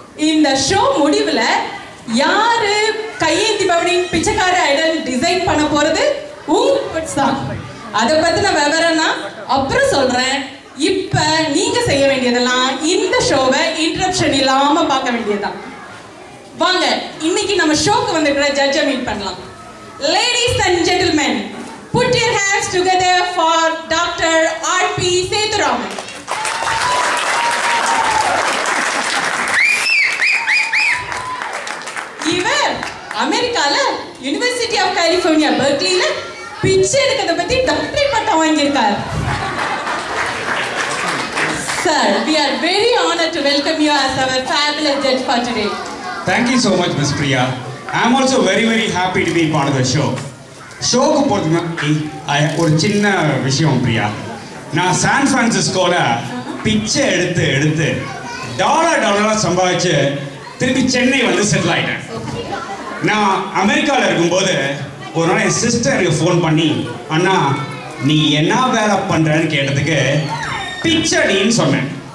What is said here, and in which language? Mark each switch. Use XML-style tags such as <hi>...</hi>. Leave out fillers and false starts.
<ta>இந்த ஷோ முடிவுல யாரு கையேந்தி பவனின் பிச்சைக்கார ஐடல் டிசைன் பண்ண போறது உங்க தான். அதை பத்தின விவரம்னா அப்புறம் சொல்றேன். இப்ப நீங்க செய்ய வேண்டியதெல்லாம் இந்த ஷோவை இன்டரப்ஷன் இல்லாம பார்க்க வேண்டியதுதான். வாங்க இன்னைக்கு நம்ம ஷோக்கு வந்திருக்கிற ஜட்ஜை மீட் பண்ணலாம்.</ta> <en>Ladies and gentlemen, put your hands together for Dr. R.P. Sethuraman.</en> <ta>இவர் அமெரிக்கால யுனிவர்சிட்டி ஆஃப் கலிஃபோர்னியா பெர்க்லில பிச்சை எடுக்கிறத பத்தி டாக்டரேட் பட்டம் வாங்கியிருக்கார்.</ta> <en>Sir, we are very honored to welcome you as our fabulous judge for today. Thank you so much, Ms. Priya. I am also very happy to be part of the show.</en> <ta>ஷோக்கு போகிறதுக்கு ஒரு சின்ன விஷயம் பிரியா. நான் San பிரான்சிஸ்கோல பிச்சை எடுத்து டாலராக சம்பாதிச்சு திருப்பி சென்னை வந்து செட்டில் ஆகிட்டேன். நான் அமெரிக்காவில் இருக்கும்போது ஒரு நாள் என் சிஸ்டர் எனக்கு ஃபோன் பண்ணி, அண்ணா நீ என்ன வேலை பண்ணுறன்னு கேட்டதுக்கு பிச்சடின்னு சொன்னேன்.</ta>